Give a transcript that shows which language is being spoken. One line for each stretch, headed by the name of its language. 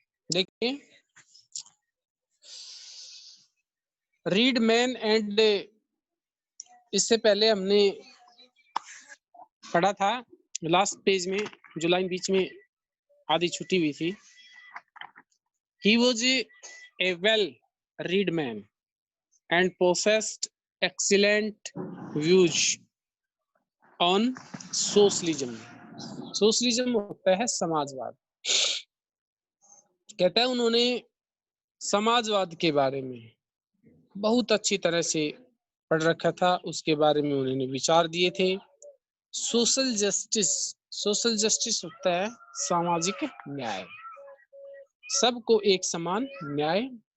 Hindi: देखिए
English: read man and,
Hindi: इससे पहले हमने पढ़ा था लास्ट पेज में, जो लाइन बीच में आधी छुट्टी हुई थी।
English: He was a well read man and possessed excellent views on socialism.
Hindi: Socialism होता है समाजवाद। कहता है उन्होंने समाजवाद के बारे में बहुत अच्छी तरह से पढ़ रखा था, उसके बारे में उन्होंने विचार दिए थे। सोशल जस्टिस, सोशल जस्टिस होता है सामाजिक न्याय, सबको एक समान न्याय।